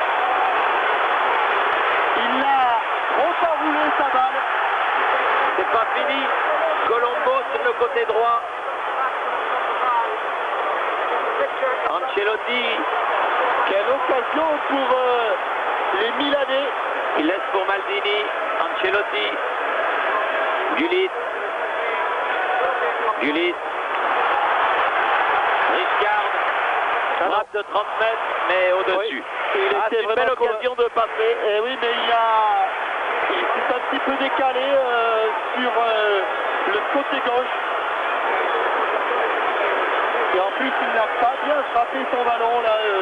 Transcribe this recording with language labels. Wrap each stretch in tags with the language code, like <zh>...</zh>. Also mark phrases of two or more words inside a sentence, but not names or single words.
<fr>Il l'a trop enroulé sa balle. C'est pas fini. Colombo sur le côté droit. Ancelotti. Quelle occasion pour les Milanais. Il laisse pour Maldini. Ancelotti. Gullit. Gullit. Riscard. Frappe de 30 mètres, mais au-dessus. Oui. C'est une belle occasion de passer. Eh oui, mais il s'est un petit peu décalé sur le côté gauche. Et en plus, il n'a pas bien frappé son ballon là.</fr>